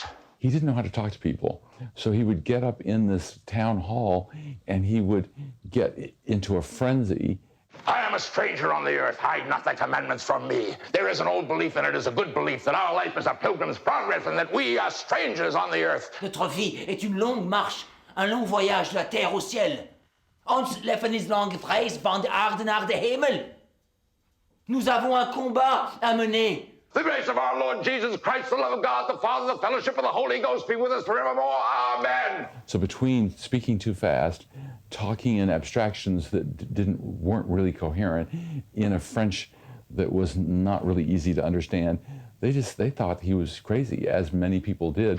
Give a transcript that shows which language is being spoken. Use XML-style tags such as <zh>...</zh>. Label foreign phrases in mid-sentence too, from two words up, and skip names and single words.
<en>He didn't know how to talk to people. So he would get up in this town hall and he would get into a frenzy. I am a stranger on the earth. Hide not thy commandments from me. There is an old belief, and it is a good belief, that our life is a pilgrim's progress and that we are strangers on the earth.</en> <fr>Notre vie est une longue marche, un long voyage de la terre au ciel.</fr> <nl>Ons leven is lange reis van de aarde naar de hemel.</nl> <fr>Nous avons un combat à mener.</fr> <en>The grace of our Lord Jesus Christ, the love of God, the Father, the fellowship of the Holy Ghost be with us forevermore. Amen. So between speaking too fast, talking in abstractions that weren't really coherent, in a French that was not really easy to understand, they thought he was crazy, as many people did.</en>